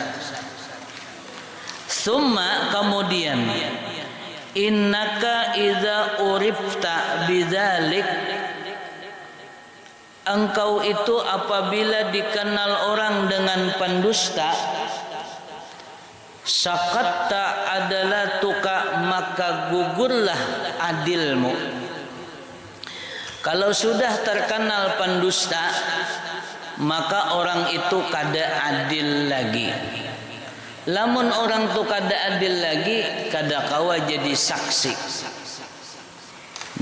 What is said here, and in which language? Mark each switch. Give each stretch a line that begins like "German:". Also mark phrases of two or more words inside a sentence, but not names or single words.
Indonesian: Summa, kemudian,
Arabic: إنك إذا عرفت بذلك,
Indonesian: engkau itu apabila dikenal orang dengan pendusta, sakatta adalah tuka, maka gugurlah adilmu.
Banjar: Kalau sudah terkenal pendusta, maka orang itu kada adil lagi. Lamun orang tu kada adil lagi, kada kawa jadi saksi.